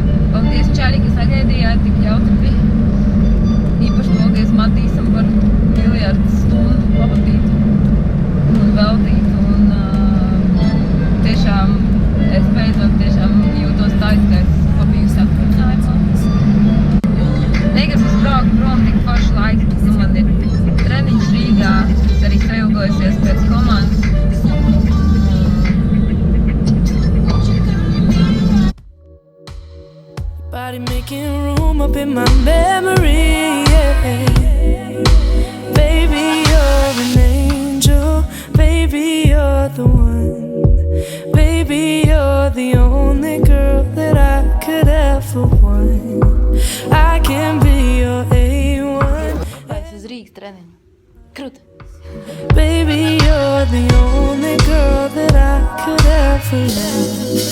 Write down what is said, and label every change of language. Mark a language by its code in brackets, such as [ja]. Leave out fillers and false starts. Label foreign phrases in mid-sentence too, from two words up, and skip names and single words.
[lv] Paldies, Čaļi, ka sagaidījāt, tik jautri bija. Īpaši paldies Matīsam par miljardu stundu pavadīt un veltīt. Un tiešām es beidzot tiešām jūtos tā, ka es pabijusi atvaļinājumā. Negribu braukt prom tik forši laiks, bet man ir treniņš Rīgā, es arī sailgojusies pēc komandas. [en] Body making room up in my memory, yeah. Baby, you're an angel. Baby, you're the one. Baby, you're the only girl that I could ever want. I can be your A1. [lv] Es uz Rīgas treniņu. Krūta. [en] Baby, you're the only girl that I could ever love.